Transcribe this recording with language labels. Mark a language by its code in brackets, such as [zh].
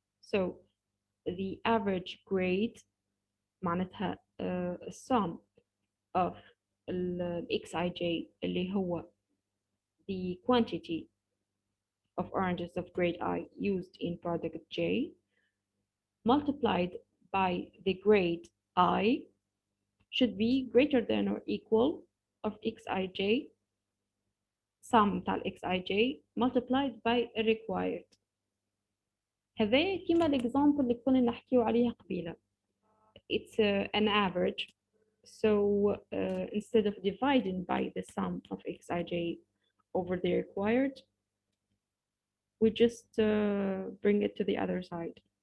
[en] So the average grade معناتها sum of XIJ اللي هو the quantity of oranges of grade I used in product J multiplied by the grade I should be greater than or equal of XIJ sum تاع XIJ multiplied by a required. [ar] هذا كيما الإكزامبل اللي كنا نحكيو عليها قبيلة. [en] It's an average. So instead of dividing by the sum of XIJ over the required, we just bring it to the other side.